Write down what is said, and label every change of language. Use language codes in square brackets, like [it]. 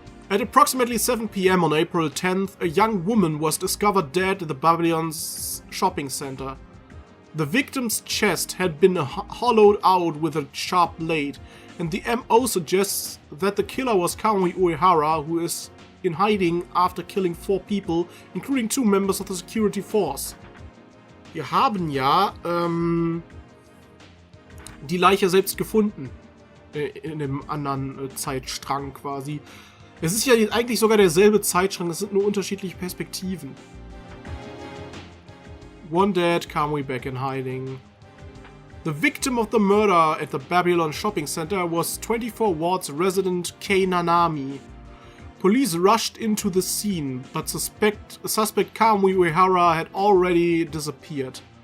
[en] At approximately 7 p.m. on April 10th, a young woman was discovered dead at the Babylon's shopping center. The victim's chest had been hollowed out with a sharp blade, and the MO suggests that the killer was Kamui Uehara, who is in hiding after killing 4 people, including 2 members of the security force. [de] Wir haben ja die Leiche selbst gefunden. In dem anderen Zeitstrang quasi. Es ist ja eigentlich sogar derselbe Zeitstrang, es sind nur unterschiedliche Perspektiven. [en] One dead, Kamui back in hiding. The victim of the murder at the Babylon shopping center was 24 Wards resident Kei Nanami. Police rushed into the scene, but suspect Kamui Uehara had already disappeared.